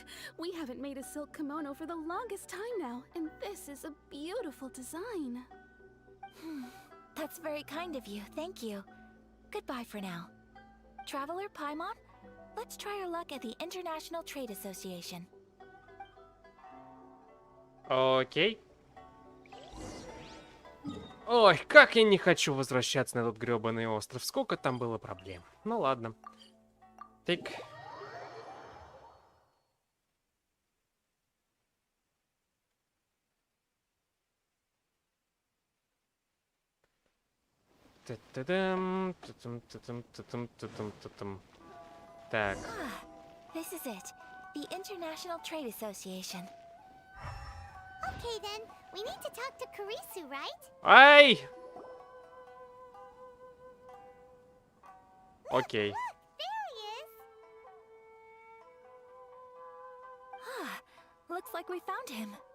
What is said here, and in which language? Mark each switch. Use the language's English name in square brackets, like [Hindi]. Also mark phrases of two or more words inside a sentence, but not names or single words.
[English] We haven't made a silk kimono for the longest time now, and this is a beautiful design. That's very kind of you, thank you. Goodbye for now. Traveler Paimon, let's try our luck at the International Trade Association. [Russian] Окей. Ой, как я не хочу возвращаться на этот грёбаный остров. Сколько там было проблем. Ну ладно. Так. Та-та-дам, та-там. Так. [English] This is it, the International Trade Association. Okay then, we need to talk to Kurisu, right? [Russian] Ай! Окей. [English] There he is. Looks like we found him.